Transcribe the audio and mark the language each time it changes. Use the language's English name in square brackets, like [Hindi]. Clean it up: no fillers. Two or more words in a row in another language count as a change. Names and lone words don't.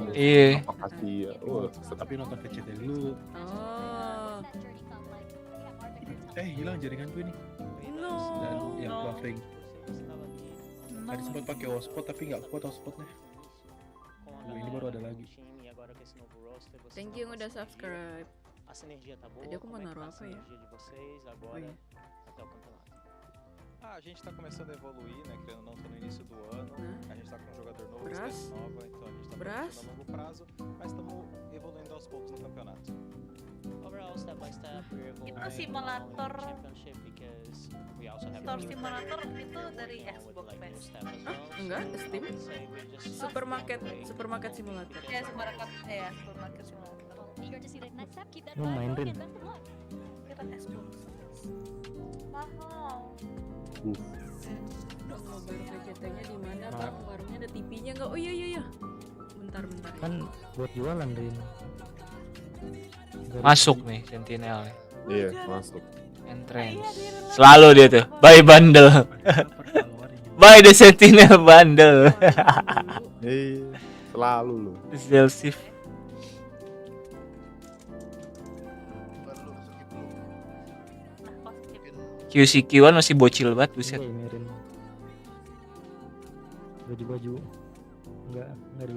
[Indonesian] Iya. Pasti ya. Tapi nonton VCT dulu. Oh, Hilang jaringanku ini. Dan yang buffering. Tadi sempat pakai hotspot tapi nggak kuat hotspotnya. Ini baru ada lagi. [English] thank you [Indonesian] yang udah subscribe. Tadi aku mau naruh apa ya? Oh, iya. [Portuguese] A gente tá começando a evoluir, né? Querendo ou não, tô no início do ano. A gente tá com um jogador novo, Brás? espécie nova, então a gente tá Brás? pensando a longo prazo, mas estamos evoluindo aos poucos no campeonato. [Indonesian] Itu simulator simulator itu dari Xbox Enggak, Steam. Supermarket simulator. Ya supermarket simulator. Main Rin. Kira Xbox. Mahal. Nobar VCT-nya di mana, Bang? Warungnya ada TV-nya enggak? Oh iya. Bentar. Kan buat jualan Rin. Masuk nih Sentinel. Iya, masuk. Entrance. Selalu dia tuh [English] buy bundle. Buy the Sentinel bundle. [Indonesian] Selalu loh. Exclusive. QCQ1 masih bocil banget buset. Baju enggak dulu.